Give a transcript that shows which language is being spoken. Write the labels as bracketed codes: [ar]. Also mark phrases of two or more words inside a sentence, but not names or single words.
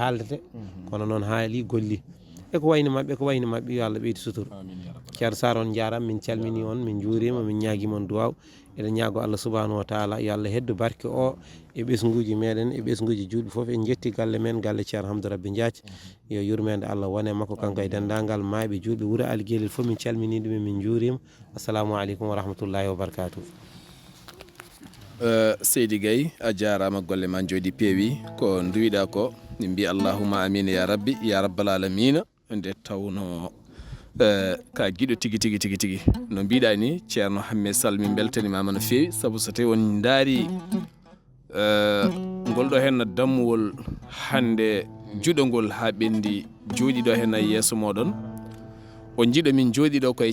[ff] haaldete kono noon haali golli eko wayno mabɓe yo Allah ɓeydi suturu ceerno Sar on jaram min calmini on min juurima min ñaguima on duwaw eɗen ñaago Allah [ar] سبحانه وتعالى [ff] yo Allah heddo barke o e ɓesguji meɗen e ɓesguji juuɗe foof en jetti galle men galle ceerno Hamdou Rabby Diathiou yo yurmede Allah wone makko kanko e dendagal maaɓe juuɗe wuuro Ali Guelel foof min calmini ɗum min juurima [ar] السلام عليكم ورحمة الله وبركاته [ff] Seydi Gaye a jarama golle ma jooɗi peewi ko duwiɗa ko min mbi [ar] اللهم آمين يا ربي يا رب العالمين [ff] nde tawno ka giɗo tigui no mbiɗa ni ceerno Hammé Sall min beltanimama no fewi saabu so tawi on daari ngol ɗo hen dammuwol hande juɗogol ha ɓendi jooɗiɗo hen e yesso moɗon o jiiɗo min jooɗiɗo koye